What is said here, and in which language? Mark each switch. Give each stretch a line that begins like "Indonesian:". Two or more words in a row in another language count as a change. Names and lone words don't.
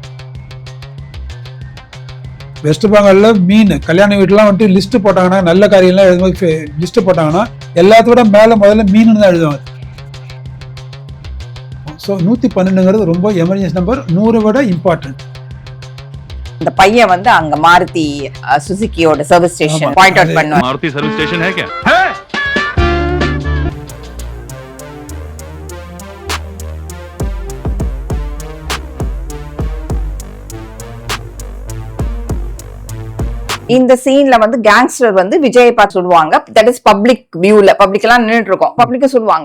Tamil: வெஸ்ட் பெங்கால்ல மீன் கல்யாண வீட்டுலாம் வந்துட்டு லிஸ்ட் போட்டாங்கன்னா, நல்ல காரியம்லாம் எழுதும்போது லிஸ்ட் போட்டாங்கன்னா எல்லாத்தோட மேல முதல்ல மீன் தான் எழுதுவாங்க. ஸோ 112ங்கிறது ரொம்ப
English: emergency number,
Tamil: 100 விட இம்பார்ட்டன்ட். இந்த பையன் வந்து அங்க மாருதி சுசுகியோட
English: service station point out
Tamil: பண்ணுவாங்க.
Hindi: मारुति
English: service station
Hindi: है क्या?
Tamil: இந்த சீன்ல வந்து கேங்ஸ்டர் வந்து விஜய் பார்த்து சொல்லுவாங்க,
English: that is public
Tamil: வியூல, பப்ளிக் எல்லாம் நின்னுட்டு இருக்கோம், பப்ளிக்க சொல்லுவாங்க.